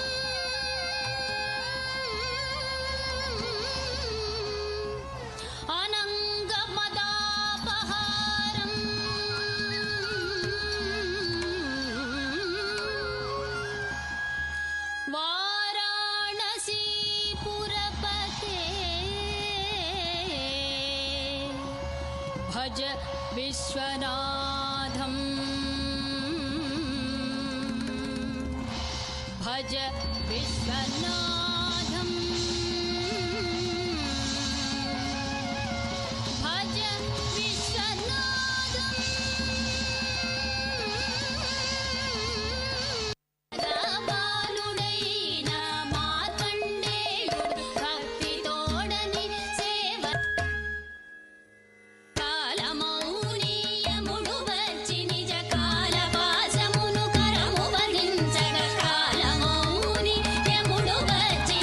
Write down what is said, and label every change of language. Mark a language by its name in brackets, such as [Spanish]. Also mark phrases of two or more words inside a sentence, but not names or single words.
[Sanskrit] अनंगमदापहारम् वाराणसीपुरपते भज विश्वनाथम् भज विश्वनाथम् भज विश्वनाथम् [Telugu] బాలుడైన మార్కండేయుడు భక్తితోడని సేవ కాలమౌనీయముడు వచ్చి నిజ కాలపాశమును కరము వహించగ కాలమౌనీయముడు వచ్చి